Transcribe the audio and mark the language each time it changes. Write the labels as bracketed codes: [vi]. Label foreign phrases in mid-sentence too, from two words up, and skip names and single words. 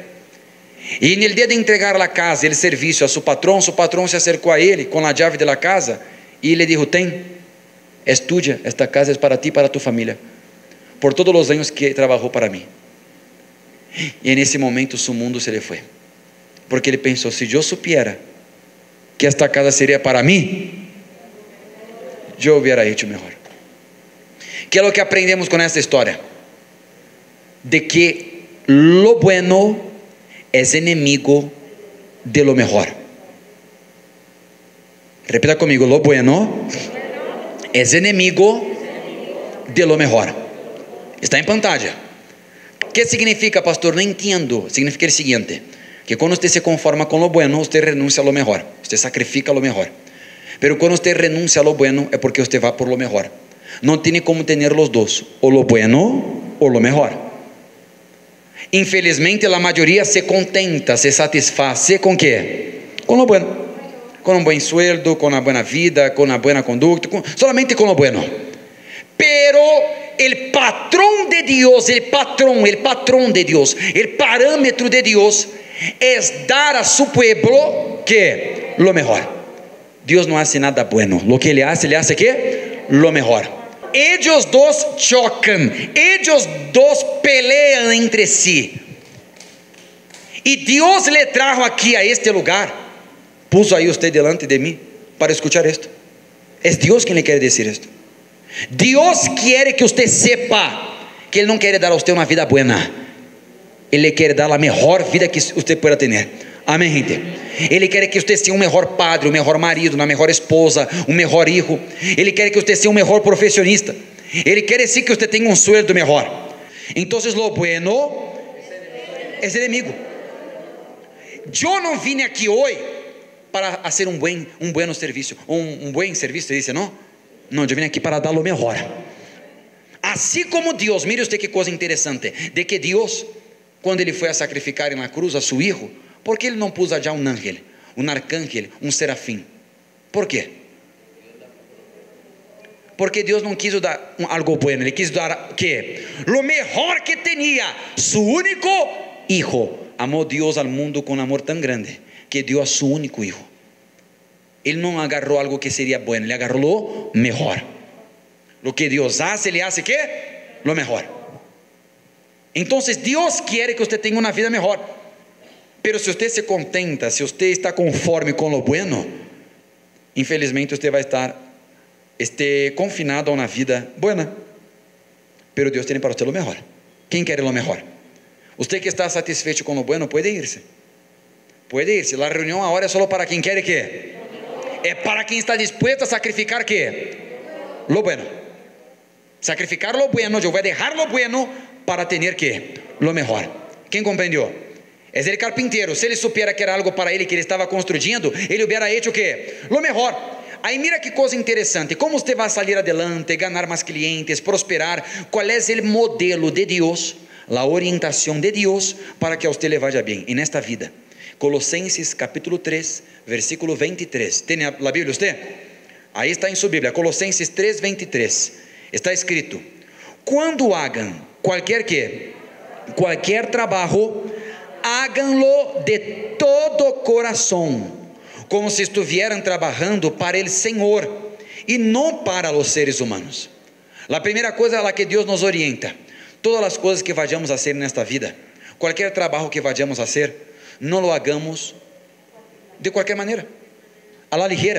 [pt] E no dia de entregar a casa, o serviço a seu patrão se acercou a ele com a chave da casa e lhe disse: tem, é tuya, esta casa é para ti e para tu família, por todos os anos que trabalhou para mim. E nesse momento seu mundo se lhe foi, porque ele pensou: se eu supiera que esta casa seria para mim, eu [es] hubiera hecho [pt] melhor. Que é o que aprendemos com esta história? [es] De que lo bueno es enemigo de lo mejor. Repita conmigo: lo bueno es enemigo de lo mejor. [pt] Está em pantalla. O que significa, pastor? Não entendo. Significa o seguinte: que quando você se conforma com [es] lo bueno, [pt] você renuncia a [es] lo mejor, [pt] você sacrifica [es] lo mejor. [pt] Pero quando você renuncia a [es] lo bueno, [pt] é porque você vai por [es] lo mejor. [pt] Não tem como ter os dois, ou [es] lo bueno [pt] ou [es] lo mejor. [pt] Infelizmente a maioria se contenta, se satisfaz com quê? Com [es] lo bueno, [pt] com um bom sueldo, com uma boa vida, com uma boa conduta, [es] solamente com lo bueno. Pero el patrón de Dios, el patrón de Dios, el parámetro de Dios es dar a su pueblo que lo mejor. Dios no hace nada bueno, lo que ele hace ¿qué? Lo mejor. Ellos dos chocan, ellos dos pelean entre sí, y Dios le trajo aquí a este lugar, puso ahí usted delante de mí para escuchar esto. Es Dios quien le quiere decir esto. Dios quiere que usted sepa que Él no quiere dar a usted una vida buena, Él le quiere dar la mejor vida que usted pueda tener. [pt] Amém, gente? Ele quer que você seja um melhor padre, um melhor marido, uma melhor esposa, um melhor hijo. Ele quer que você seja um melhor profissionista. Ele quer sim que você tenha um sueldo melhor. Então, [es] lo bueno [pt] é inimigo. Eu não vim aqui hoje para fazer um bom serviço, um bom serviço, dice, não? Não, eu vim aqui para dar o melhor. Assim como Deus, [es] mire usted [pt] que coisa interessante, de que Deus, quando Ele foi a sacrificar na cruz a seu Hijo, por que Ele não pôs já um ángel, um arcángel, um serafim? Por quê? Porque Deus não quis dar algo bueno, Ele quis dar ¿qué? [es] Lo mejor que tinha, su único Hijo. [pt] Amou Deus ao mundo com amor tão grande que deu a [es] su único Hijo. [pt] Ele não agarrou algo que seria bueno, Ele agarrou [es] lo mejor. Lo que Deus hace, Ele hace ¿qué? Lo mejor. [pt] Então Deus quer que você tenha uma vida melhor. Pero se você se contenta, se você está conforme com [es] lo bueno, [pt] infelizmente você vai estar confinado a uma vida buena. Pero Deus tem para você lo melhor. Quem quer lo melhor? Você que está satisfeito com [es] lo bueno, [pt] pode irse. [es] Puede irse. La reunión ahora es solo para quien quiere ¿qué? Es para quien está dispuesto a sacrificar ¿qué? Lo bueno. Sacrificar lo bueno. Yo voy a dejar lo bueno para tener ¿qué? Lo mejor. ¿Quién comprendió? Es el carpintero. [pt] Se ele supiera que era algo para ele que ele estava construindo, ele [es] hubiera hecho [pt] ¿qué? [es] Lo mejor. [pt] Aí mira que coisa interessante. Como você vai sair adelante, ganhar mais clientes, prosperar? Qual é o modelo de Deus, a orientação de Deus para que a você [es] le vaya [pt] bem [es] en esta vida? [pt] Colossenses capítulo 3, versículo 23. [es] ¿Tiene la Biblia usted? Ahí está en su Biblia. [pt] Colossenses 3, 23. Está escrito: quando hagan qualquer ¿qué? Qualquer trabalho, [es] háganlo de todo corazón, como si estuvieran trabajando para el Señor y no para los seres humanos. La primera cosa a la que Dios nos orienta: todas las cosas que vayamos a hacer en esta vida, cualquier trabajo que vayamos a hacer, no lo hagamos de cualquier manera, a la ligera.